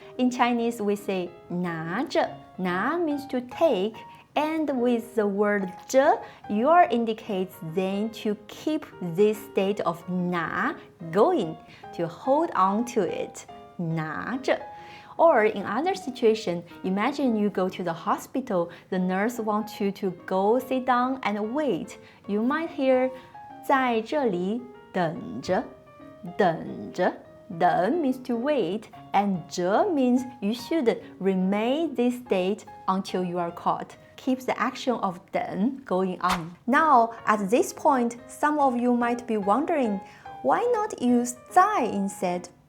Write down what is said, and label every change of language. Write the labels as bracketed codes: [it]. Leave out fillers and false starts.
[en] In Chinese, we say 拿着. 拿 means to take, and with the word 着, your indicates then to keep this state of 拿 going, to hold on to it. [zh] 拿着. [en] Or in other situation, imagine you go to the hospital, the nurse wants you to go sit down and wait. You might hear [zh] 在这里等着, 等着. [en] 等 means to wait, and 着 means you should remain this state until you are caught. Keeps the action of 等 going on. Now, at this point, some of you might be wondering, why not use 在 instead?